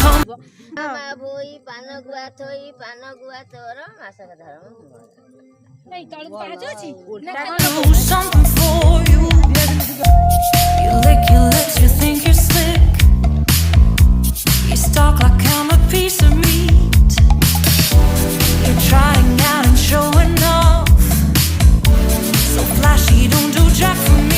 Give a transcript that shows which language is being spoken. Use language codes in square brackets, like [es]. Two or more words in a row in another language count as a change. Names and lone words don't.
[or] ଆସିବ। ମା ଭୋଇ ପାନ ଗୁଆ ଥୋଇ ପାନ ଗୁଆ ତୋର ମାସକ ଧର୍ମ ଏଇ ତଳକୁ ପାହାଚ ଅଛି [en] Do something for you. You lick your lips, you think you're slick. You stalk like I'm a piece of meat. You're trying out and showing off. So flashy, don't do jack for me.